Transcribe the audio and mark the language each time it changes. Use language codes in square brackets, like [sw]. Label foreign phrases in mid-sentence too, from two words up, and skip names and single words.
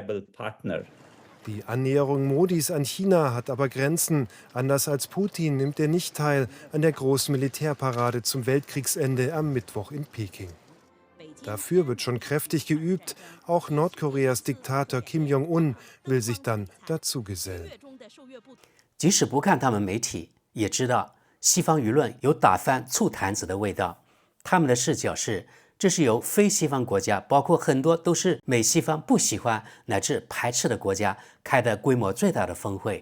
[de] Die Annäherung Modis an China hat aber Grenzen. Anders als Putin nimmt er nicht teil an der großen Militärparade zum Weltkriegsende am Mittwoch in Peking. Dafür wird schon kräftig geübt. Auch Nordkoreas Diktator Kim Jong-un will sich dann dazu gesellen. [zh] 即使不看他们媒体，也知道西方舆论有打翻醋坛子的味道。他们的视角是，这是由非西方国家，包括很多都是美西方不喜欢乃至排斥的国家开的规模最大的峰会。